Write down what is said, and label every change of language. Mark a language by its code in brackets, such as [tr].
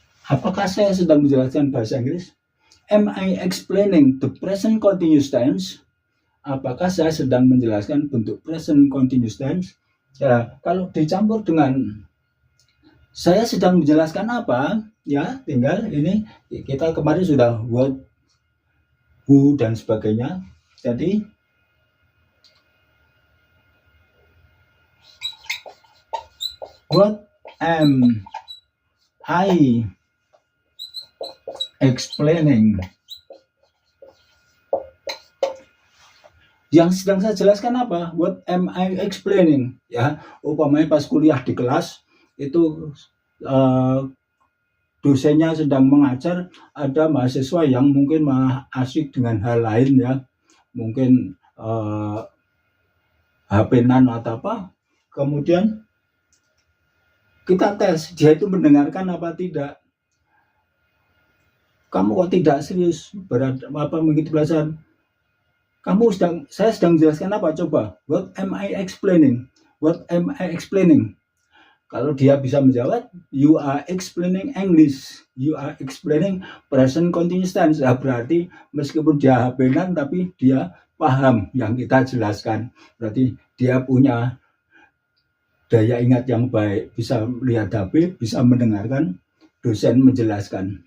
[id] Apakah saya sedang menjelaskan bahasa Inggris? [en] Am I explaining the present continuous tense? [id] Apakah saya sedang menjelaskan bentuk [en] present continuous tense? [id] Ya, kalau dicampur dengan saya sedang menjelaskan apa, ya tinggal ini kita kemarin sudah what, who, dan sebagainya. [en] Jadi what am I explaining? [id] Yang sedang saya jelaskan apa? [en] What am I explaining? [id] Ya, umpamanya pas kuliah di kelas itu dosennya sedang mengajar, ada mahasiswa yang mungkin malah asik dengan hal lain, ya, mungkin HP-nan atau apa. Kemudian Kita tes dia itu mendengarkan apa tidak. Kamu kok tidak serius mengikuti pelajaran? Saya sedang menjelaskan apa? [en] Coba, what am I explaining? What am I explaining? [id] Kalau dia bisa menjawab, [en] you are explaining English, you are explaining present continuous tense. [id] Ya, berarti meskipun dia HP-nan tapi dia paham yang kita jelaskan. Berarti dia punya daya ingat yang baik, bisa melihat HP, bisa mendengarkan dosen menjelaskan.